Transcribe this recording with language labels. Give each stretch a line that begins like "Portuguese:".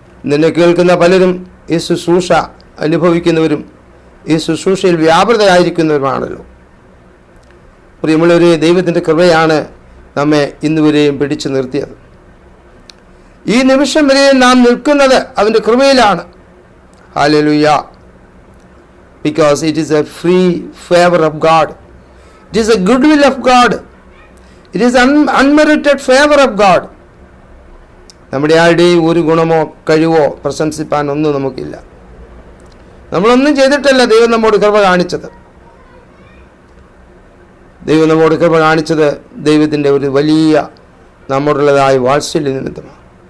Malayalam: നിന്നെ കേൾക്കുന്ന പലരും ഈ ശുശ്രൂഷ അനുഭവിക്കുന്നവരും ഈ ശുശ്രൂഷയിൽ വ്യാപൃതരായിരിക്കുന്നവരുമാണല്ലോ. പ്രിയമുള്ളവരെ, ദൈവത്തിൻ്റെ കൃപയാണ് നമ്മെ ഇന്നുവരെയും പിടിച്ചു നിർത്തിയത്. ഈ നിമിഷം വരെയും നാം നിൽക്കുന്നത് അവൻ്റെ കൃപയിലാണ്. Hallelujah.
English: Because it is a free favor of God. It is a goodwill of God. It is unmerited favor of God.
Malayalam: നമ്മുടെ ആരുടെയും ഒരു ഗുണമോ കഴിവോ പ്രശംസിപ്പാൻ ഒന്നും നമുക്കില്ല. നമ്മളൊന്നും ചെയ്തിട്ടല്ല ദൈവം നമ്മോട് കൃപ കാണിച്ചത്. ദൈവം നമ്മോട് കൃപ കാണിച്ചത് ദൈവത്തിൻ്റെ ഒരു വലിയ നമ്മോടുള്ളതായ വാത്സല്യ നിമിത്തമാണ്.